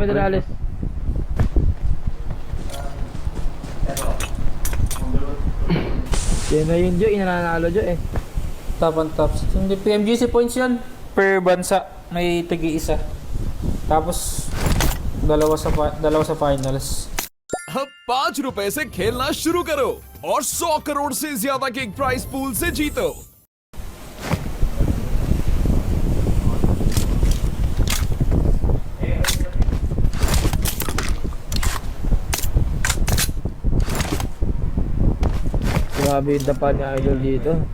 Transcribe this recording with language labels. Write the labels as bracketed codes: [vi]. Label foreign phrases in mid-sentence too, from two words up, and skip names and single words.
[tl] Mr. Pedrales. Yan na yun, Jo. Inananalo, Jo, eh. [en] Top and tops. [tl] Hindi, PMGC points yan. Per bansa. May tagi isa. Tapos, dalawa sa finals. [hi] अब ₹5 से खेलना शुरू करो और 100 करोड़ से ज्यादा के [en] prize pool [hi] से जीतो। [tl] Grabe yung dapa ni Idol dito.